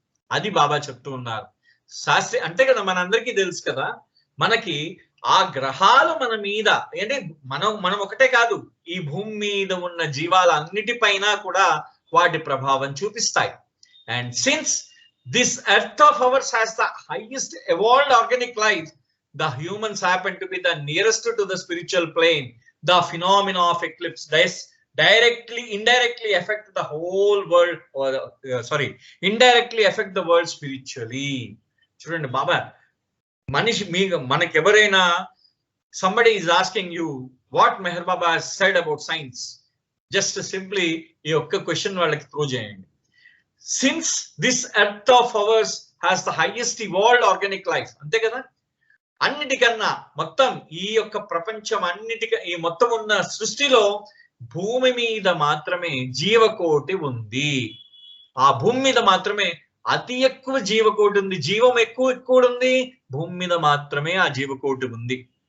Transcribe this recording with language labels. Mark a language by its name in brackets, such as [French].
[Telugu] అది బాబా చెప్తూ ఉన్నారు. అంతే కదా, మనందరికీ తెలుసు కదా, మనకి ఆ గ్రహాలు మన మీద, అంటే మనం ఒకటే కాదు, ఈ భూమి మీద ఉన్న జీవాల అన్నిటిపైన కూడా వాటి ప్రభావం చూపిస్తాయి. [English] And since this earth of ours has the highest evolved organic life, the humans happen to be the nearest to the spiritual plane. The phenomena of eclipse indirectly affect the whole world, or indirectly affect the world spiritually. [Telugu] చూడండి బాబా, మనకెవరైనా [English] somebody is asking you what Meher Baba has said about science, just simply [Telugu] ఈ ఒక్క question వాళ్ళకి throw చేయండి. [English] Since this earth of ours has the highest evolved organic life, [Telugu] అంతే కదా, అన్నిటికన్నా మొత్తం ఈ యొక్క ప్రపంచం ఈ మొత్తం ఉన్న సృష్టిలో భూమి మీద మాత్రమే జీవకోటి ఉంది. ఆ భూమి మీద మాత్రమే అతి ఎక్కువ జీవకోటి ఉంది. జీవం ఎక్కువ ఉంది, భూమి మీద మాత్రమే ఆ జీవకోటి ఉంది.